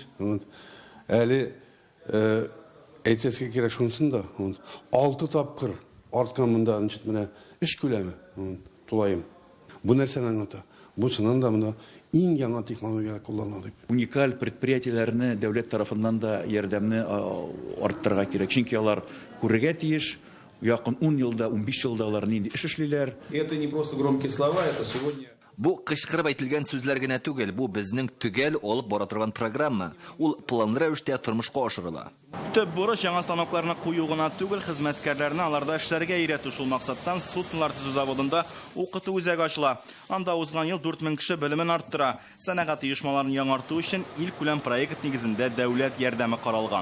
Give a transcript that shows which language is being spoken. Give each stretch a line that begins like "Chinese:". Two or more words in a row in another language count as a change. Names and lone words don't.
Tatar: Әле әйтсәскә кирәк шунсын да 6 тапкыр арткан монда менә эш күләме тулайым. Бу нәрсәне аңлата? Бу шуннан да монда иң яңа технология кулланыла дип. Уникаль предприятиеләрне дәүләт тарафыннан да ярдәмне арттырырга кирәк. Чөнки алар күрергә тиеш, якын 10 елда, 15 елда алар нинди эш эшлиләр.
Russian: Это не просто громкие слова, это сегодня.
Tatar: Бу кычкырып әйтелгән сүзләр генә түгел, бу безнең төгәл алып бара торган программа. Ул планлы рәвештә тормышка ашырыла. Төп бурыч яңа станокларны кую гына түгел, хезмәткәрләрне аларда эшләргә өйрәтү. Шул максаттан суднолар төзү заводында укыту үзәге ачыла. Анда узган ел 4000 кеше белемен арттыра. Сәнәгать оешмаларын яңарту өчен ил күләм проект нигезендә дәүләт ярдәме каралган.